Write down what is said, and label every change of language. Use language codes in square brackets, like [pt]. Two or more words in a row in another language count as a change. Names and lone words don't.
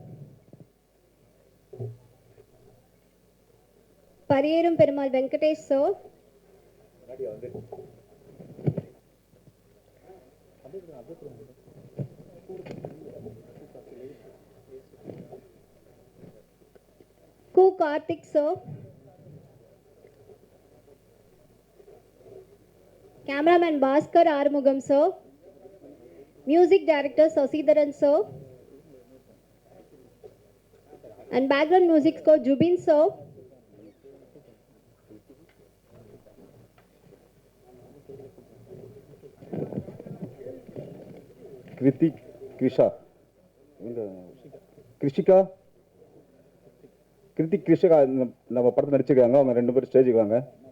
[en] Pariyerum Perumal Venkatesh sir, Ku Karthik sir, Cameraman Bhaskar Armugam sir, Music Director Sasidharan sir, and background music score Jubin sir, [ta] கிருத்திக், கிருஷா, கிருஷிகா கிருத்திக் கிருஷிகா நம்ம படத்தில் நடிச்சிருக்காங்க. அவங்க 2 பேரும் ஸ்டேஜுக்கு வாங்க.